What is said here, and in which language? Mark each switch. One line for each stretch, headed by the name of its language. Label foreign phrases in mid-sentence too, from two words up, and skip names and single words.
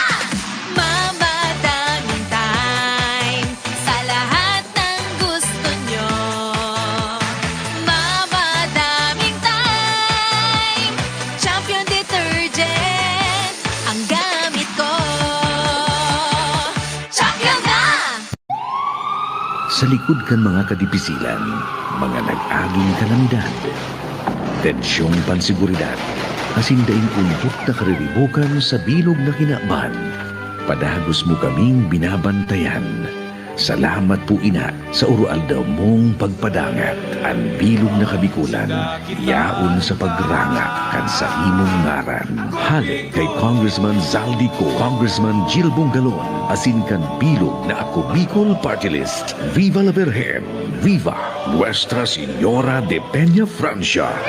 Filipino: Mama, daming time sa lahat ng gusto nyo. Mama, daming time. Champion detergent ang gamit ko. Champion na!
Bikol: Sa likod kan mga kadipisilan, mga nag-aging kalamidad, tensyong pansiguridad, kasindaing kumput na kariribukan sa bilog na kinakban, padagos mo kaming binabantayan. Salamat po ina sa urualdaw mong pagpadangat. Ang bilog na kabikulan, yaon sa pagrangak kan sa imong ngaran. Halik kay Congressman Zaldico, Congressman Jill Bungalon, asin kan bilog na Ako Bicol Party List.
Spanish: Viva la Virgen! Viva Nuestra Señora de Peña Francia!